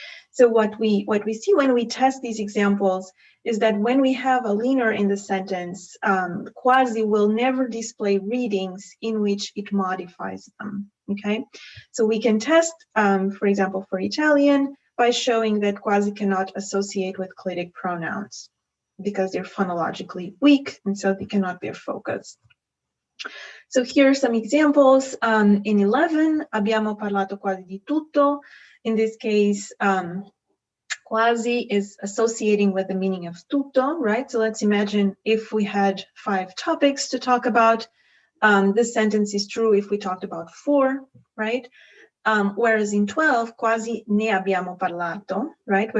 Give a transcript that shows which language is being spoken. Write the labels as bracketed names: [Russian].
[English] So what we see when we test these examples is that when we have a leaner in the sentence, quasi will never display readings in which it modifies them, okay? So we can test, for example, for Italian, by showing that quasi cannot associate with clitic pronouns because they're phonologically weak, and so they cannot bear focus. So here are some examples. In 11, [Italian] abbiamo parlato quasi di tutto. [English] In this case, quasi is associating with the meaning of tutto, right? So let's imagine if we had 5 topics to talk about. This sentence is true if we talked about 4, right? Whereas in 12, [Italian] quasi ne abbiamo parlato, [English] right?